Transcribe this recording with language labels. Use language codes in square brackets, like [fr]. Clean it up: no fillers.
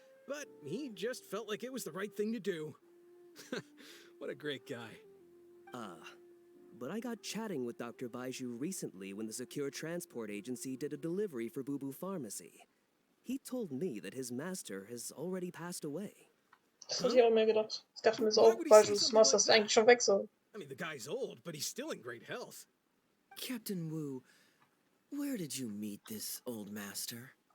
[en] But he just felt like it was the right thing to do. What a great guy. But I got chatting with Dr. Baiju recently when the Secure Transport Agency did a delivery for Boo Boo Pharmacy. He told me that his master has already passed away. [de] Das hatte ich auch mir gedacht. Ich dachte mir so, oh, weil du das machst, dass du eigentlich schon weg so. [en] I mean, the guy's old, but he's still in great health. Captain Wu, where did you meet this old master?